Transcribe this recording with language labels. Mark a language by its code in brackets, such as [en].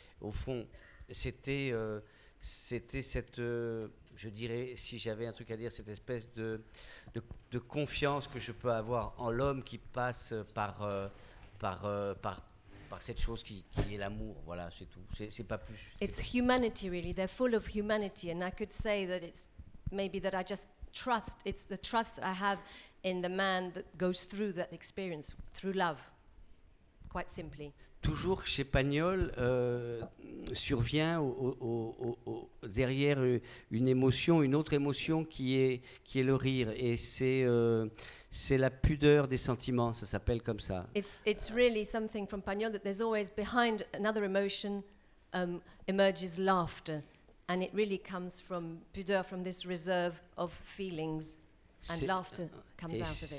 [fr] Au fond, c'était cette, je dirais, si j'avais un truc à dire, cette espèce de confiance que je peux avoir en l'homme qui passe par cette chose qui est l'amour. Voilà, c'est tout. C'est pas plus. [en] It's humanity, really. They're full of humanity, and I could say that it's maybe that I just trust. It's the trust that I have in the man that goes through that experience, through love, quite simply. [fr] Toujours chez Pagnol survient derrière une émotion, une autre émotion qui est le rire, et c'est la pudeur des sentiments, ça s'appelle comme ça. [en] It's really something from Pagnol that there's always behind another emotion emerges laughter, and it really comes from pudeur, from this reserve of feelings, and laughter comes out of it.